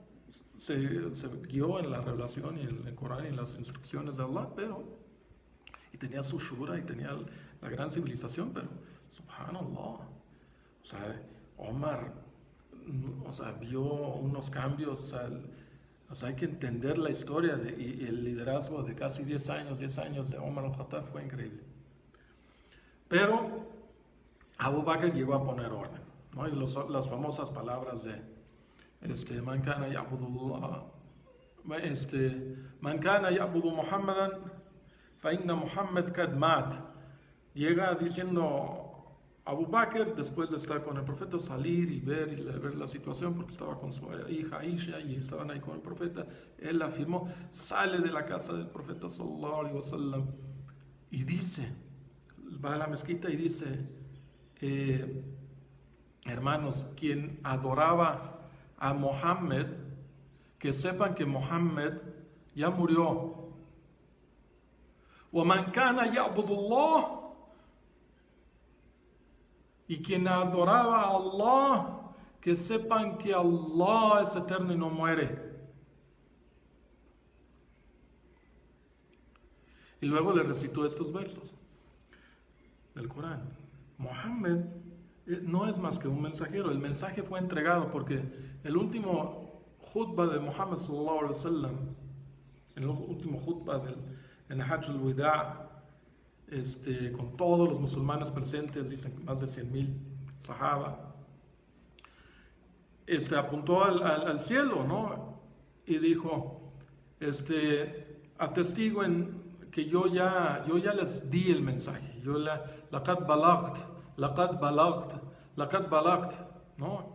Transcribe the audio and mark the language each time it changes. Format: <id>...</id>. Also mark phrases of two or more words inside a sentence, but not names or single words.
<es>se guió en la revelación y en el Corán y en las instrucciones de Allah, pero tenía su shura y tenía la gran civilización, pero subhanallah, o sea, Omar, o sea, vio unos cambios, o sea, hay que entender la historia y el liderazgo de casi 10 años de Omar al-Khattab fue increíble. Pero Abu Bakr llegó a poner orden, ¿no? Y las famosas palabras de</es> <ar>من كان يعبد الله من كان يعبد محمدا فإن محمدا قد مات.</ar> <es>Llega diciendo Abu Bakr, después de estar con el profeta, salir y ver la situación, porque estaba con su hija Aisha y estaban ahí con el profeta, él afirmó, sale de la casa del profeta</es> <ar>صلى الله عليه وسلم</ar> <es>y dice, va a la mezquita y dice, hermanos, quien adoraba a Mohammed, que sepan que Mohammed ya murió.</es> <ar>وَمَنْ كَانَ يَعْبُدُ اللَّهِ,</ar> <es>y quien adoraba a Allah, que sepan que Allah es eterno y no muere. Y luego le recitó estos versos del Corán. Mohammed no es más que un mensajero. El mensaje fue entregado porque el último khutbah de Muhammad</es> <ar>صلى الله عليه وسلم,</ar> <es>el último khutbah en Hajj al-Wida, con todos los musulmanes presentes, dicen más de 100,000 sahaba, apuntó al cielo, ¿no? Y dijo, atestiguen que yo ya les di el mensaje,</es> <ar>لقد بلغت,</ar> <es>¿no?</es>